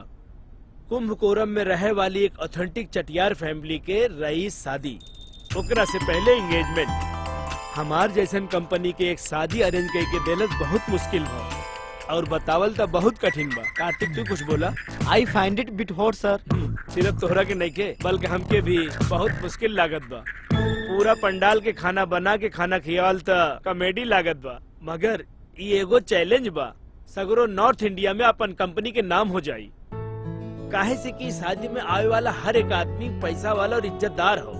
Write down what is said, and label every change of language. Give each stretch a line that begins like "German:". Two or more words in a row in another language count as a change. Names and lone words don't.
Bhojpuri: कुंभकोरम में रहे वाली एक ऑथेंटिक चटियार फैमिली के रईस शादी, ओकरा से पहले एंगेजमेंट। हमार जैसन कंपनी के एक शादी अरेंज करके देलस बहुत मुश्किल बा और बतावल तो बहुत कठिन बा। कार्तिक तू कुछ बोला?
English: I find it bit hot sir.
Bhojpuri: सिर्फ तोहरा के नहीं के बल्कि हमके भी बहुत मुश्किल लागत बा। पूरा पंडाल के खाना बना के खाना खियावल तो कॉमेडी लागत बा, मगर ये एगो चैलेंज बा। सगरो नॉर्थ इंडिया में अपन कंपनी के नाम हो जाई। काहे से कि शादी में आवे वाला हर एक आदमी पैसा वाला और इज्जतदार हो।